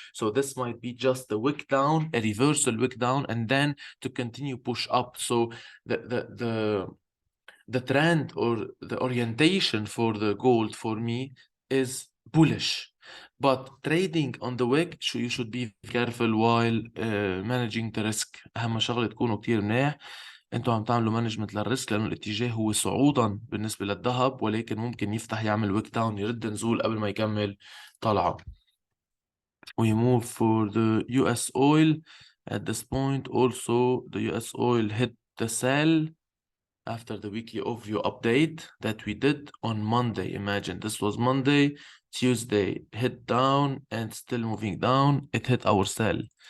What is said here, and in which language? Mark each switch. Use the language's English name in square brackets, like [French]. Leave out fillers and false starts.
[English] So this might be just a wick down, a reversal wick down, and then to continue push up. So the trend or the orientation for the gold for me is bullish, but trading on the wick you should be careful while managing the risk. [Arabic] أهم شغلة تكونوا كتير منيح انتوا عم تعملوا مانجمنت للريسك لأنه الاتجاه هو صعودا بالنسبة للذهب، ولكن ممكن يفتح يعمل [English] ويك داون [Arabic] يرد نزول قبل ما يكمل طلعة. [English] We move for the US oil. At this point also the US oil hit the sell after the weekly overview update that we did on Monday. Imagine this was Monday, Tuesday hit down and still moving down. It hit our sell.